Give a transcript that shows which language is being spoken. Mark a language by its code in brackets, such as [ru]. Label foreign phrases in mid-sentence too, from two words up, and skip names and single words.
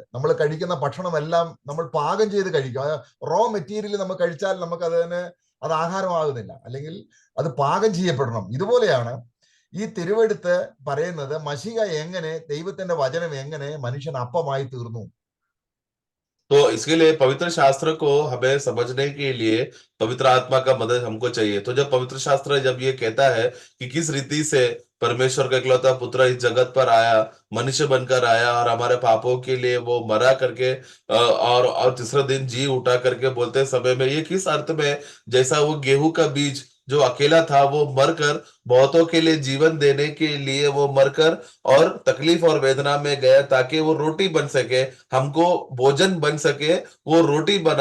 [ml] നമ്മൾ കഴിക്കുന്ന ഭക്ഷണമെല്ലാം നമ്മൾ പാകം ചെയ്ത് കഴിക്കുക. [en] raw material [ml] നമ്മൾ കഴിച്ചാൽ നമുക്ക് അത് ആഹാരമാകുന്നില്ല, അല്ലെങ്കിൽ അത് പാകം ചെയ്യപ്പെടണം. ഇതുപോലെയാണ് ഈ തിരുവെടുത്ത് പറയുന്നത് മശിഹ എങ്ങനെ, ദൈവത്തിന്റെ വചനം എങ്ങനെ മനുഷ്യൻ അപ്പമായി തീർന്നു. [hi] तो इसके लिए पवित्र शास्त्र को हमें समझने के लिए पवित्र आत्मा का मदद हमको चाहिए। तो जब पवित्र शास्त्र जब ये कहता है कि किस रीति से परमेश्वर का इकलौता पुत्र इस जगत पर आया, मनुष्य बनकर आया और हमारे पापों के लिए वो मरा करके और तीसरा दिन जी उठा करके बोलते समय में ये किस अर्थ में, जैसा वो गेहूं का बीज जो अकेला था वो मरकर बहुतों के लिए जीवन देने के लिए वो मरकर और तकलीफ और वेदना में गया ताकि वो रोटी बन सके, हमको भोजन बन सके, वो रोटी बना।